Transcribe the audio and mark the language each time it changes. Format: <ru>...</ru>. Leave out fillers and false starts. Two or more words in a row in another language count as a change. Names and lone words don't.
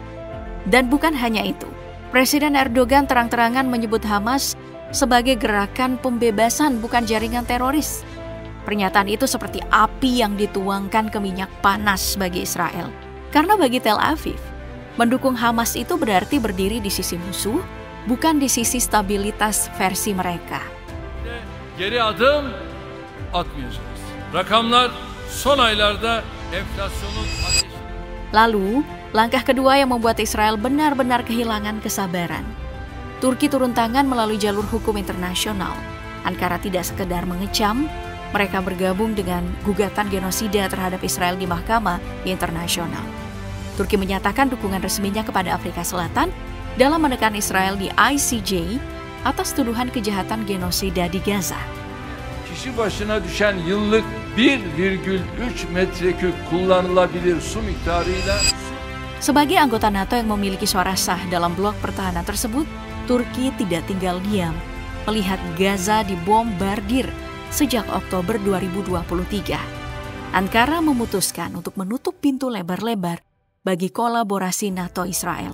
<id>Dan bukan hanya itu, Presiden Erdogan terang-terangan menyebut Hamas sebagai gerakan pembebasan, bukan jaringan teroris. Pernyataan itu seperti api yang dituangkan ke minyak panas bagi Israel. Karena bagi Tel Aviv, mendukung Hamas itu berarti berdiri di sisi musuh, bukan di sisi stabilitas versi mereka.</id> <tr>Geri adım atmayacağız. Rakamlar son aylarda enflasyonun ateşi.</tr> <id>Lalu, langkah kedua yang membuat Israel benar-benar kehilangan kesabaran. Turki turun tangan melalui jalur hukum internasional. Ankara tidak sekedar mengecam, mereka bergabung dengan gugatan genosida terhadap Israel di Mahkamah Internasional. Turki menyatakan dukungan resminya kepada Afrika Selatan dalam menekan Israel di ICJ atas tuduhan kejahatan genosida di Gaza.</id> <tr>Kişi başına düşen yıllık 1,3 metreküp kullanılabilir su miktarıyla...</tr> <id>Sebagai anggota NATO yang memiliki suara sah dalam blok pertahanan tersebut, Turki tidak tinggal diam melihat Gaza dibombardir sejak Oktober 2023. Ankara memutuskan untuk menutup pintu lebar-lebar bagi kolaborasi NATO-Israel.</id>